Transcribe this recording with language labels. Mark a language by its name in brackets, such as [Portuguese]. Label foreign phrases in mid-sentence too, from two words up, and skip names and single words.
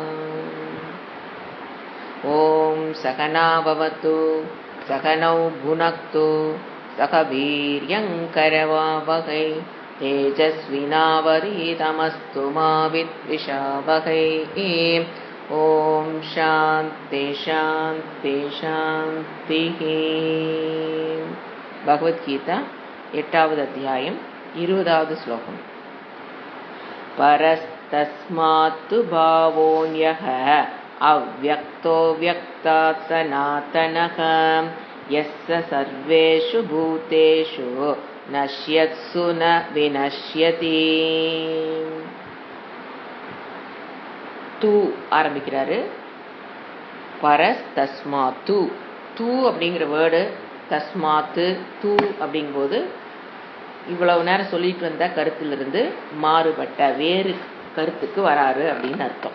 [Sanskrit] ॐ सकना भवतु सकनौ भुनक्तु सख वीर्यङ्करवावहै तेजस्विनावधीतमस्तु मा विद्विषावहै। ॐ शान्ति शान्ति शान्तिः। [Tamil] भगवद्गीता 8வது அத்தியாயம் 20வது ஸ்லோகம். [Sanskrit] परस्तस्मात्तु भावोऽन्यः अव्यक्तो व्यक्तात् सनातनः यस्य सर्वेषु भूतेषु नश्यत्सु न विनश्यति. [Tamil] தூ ஆரம்பிக்கிறாரு. [Sanskrit] परस् तस्मात्तु, [Tamil] தூ அப்படிங்கிற வேர்டு [Sanskrit] तस्मात्तु तु [Tamil] அப்படிங்கும்போது இவ்வளவு நேரம் சொல்லிட்டு வந்த கருத்திலிருந்து மாறுபட்ட வேறு கருத்துக்கு வராரு அப்படின்னு அர்த்தம்.